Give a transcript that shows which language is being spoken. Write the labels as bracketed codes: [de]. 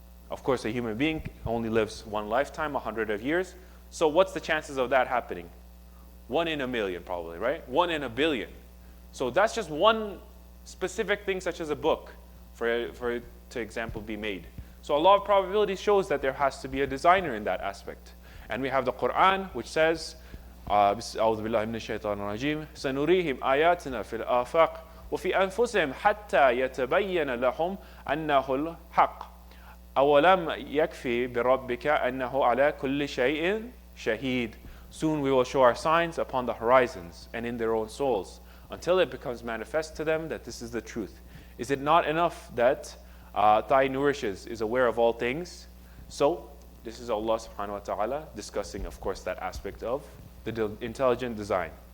[en] Of course, a human being only lives one lifetime, 100 of years. So what's the chances of that happening? 1 in a million, probably, right? 1 in a billion. So that's just one specific thing, such as a book, for it to example be made. So a law of probability shows that there has to be a designer in that aspect. And we have the Quran, which says, [ar] أعوذ بالله من الشيطان الرجيم سنريهم آياتنا في الآفاق وفي أنفسهم حتى يتبين لهم أنه الحق أولم يكفي بربك أنه على كل شيء شهيد. [en] Soon we will show our signs upon the horizons and in their own souls until it becomes manifest to them that this is the truth. Is it not enough that Thy nourishes is aware of all things? So this is Allah subhanahu wa ta'ala discussing, of course, that aspect of the intelligent design.